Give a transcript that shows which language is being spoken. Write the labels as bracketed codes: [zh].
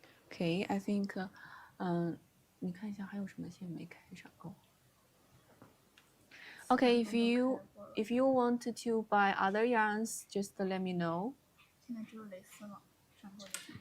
[en] Okay, I think [zh] 你看一下还有什么线没开上哦。 [en] Okay, if you want to buy other yarns, just let me know. [zh] 现在只有蕾丝了，上头的。